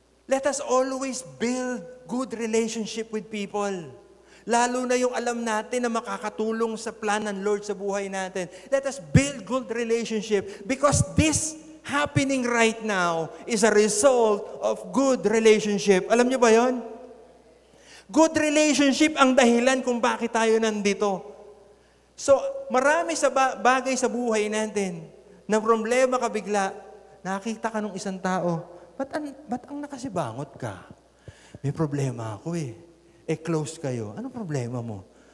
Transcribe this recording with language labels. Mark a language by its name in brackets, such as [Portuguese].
[English] Let us always build good relationship with people. [Filipino] Lalo na yung alam natin na makakatulong sa plan ng Lord sa buhay natin. [English] Let us build good relationship because this happening right now is a result of good relationship. [Filipino] Alam niyo ba yon? Good relationship ang dahilan kung bakit tayo nandito. So, marami sa bagay sa buhay natin na problema ka bigla, nakita ka nung isang tao, ba't ang nakasibangot ka? May problema ako eh. Close kayo. Anong problema mo?